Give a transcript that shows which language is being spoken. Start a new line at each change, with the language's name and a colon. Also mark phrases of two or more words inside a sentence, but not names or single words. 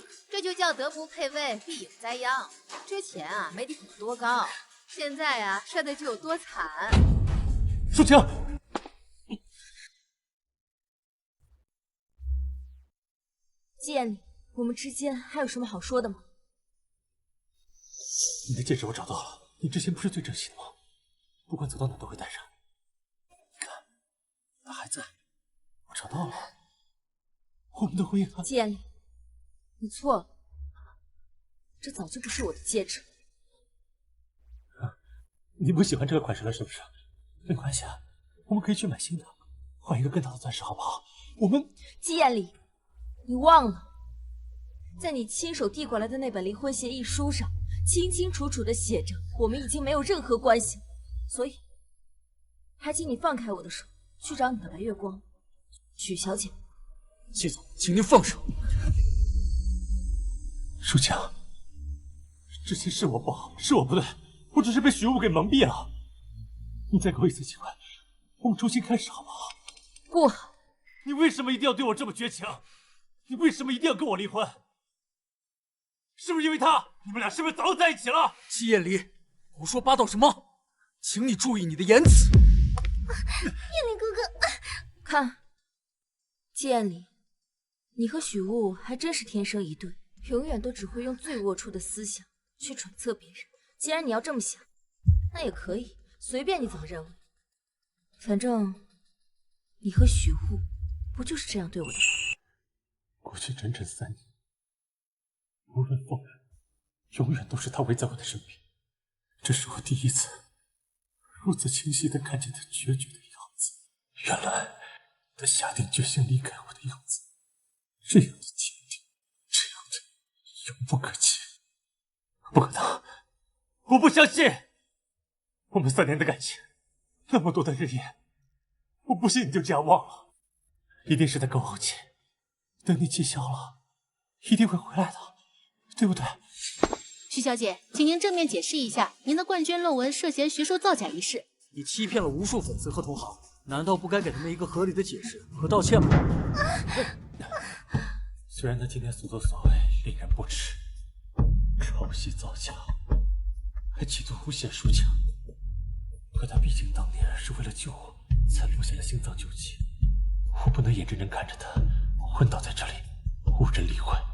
Chinese: 這就叫德不配位，必有災殃。之前啊，媒體捧多高，現在啊，摔的就有多慘。淑清，季彥里，我們之間還有什麼好說的嗎？你的戒指我找到了，你之前不是最珍惜的嗎？不管走到哪都會帶上。你看，它還在，我找到了。我們的婚姻季彥里，你錯了，這早就不是我的戒指。你不喜歡這個款式了是不是？沒關係啊，我們可以去買新的，換一個更大的鑽石好不好？我們季彥里，你忘了，在你親手遞過來的那本離婚協議書上，清清楚楚地寫着我們已經沒有任何關係，所以還請你放開我的手，去找你的白月光，許小姐。季總，請您放手。淑清，之前是我不好，是我不對，我只是被許霧給蒙蔽了。你再給我一次機會，我們重新開始好不好？不好。你為什麼一定要對我這麼絕情？你為什麼一定要跟我離婚？是不是因為他？你們倆是不是早就在一起了？季彥里，胡說八道什麼？請你注意你的言辭。彥里哥哥，看，季彥里，你和許霧還真是天生一對，永遠都只會用最齷齪的思想去揣測別人。既然你要這麼想，那也可以，隨便你怎麼認為。反正你和許霧不就是這樣對我的嗎？過去整整3年， 無論風雨，永遠都是他圍在我的身邊。這是我第一次如此清晰地看見他決絕的樣子。原來他下定決心離開我的樣子，這樣的堅定，這樣的遙不可及。不可能，我不相信！我們3年的感情，那麼多的日夜，我不信你就這樣忘了。一定是他够厚气，等你气消了，一定会回來的，对不对？徐小姐，请您正面解釋一下您的冠軍論文涉嫌學術造假一事。你欺騙了無數粉絲和同行，難道不該給他們一個合理的解釋和道歉嗎？雖然他今天所作所為令人不齒，抄襲造假，還企圖誣陷抒情，可他畢竟當年是為了救我才落下了心臟救急，我不能眼睜睜看着他昏倒在這裡，無人理會。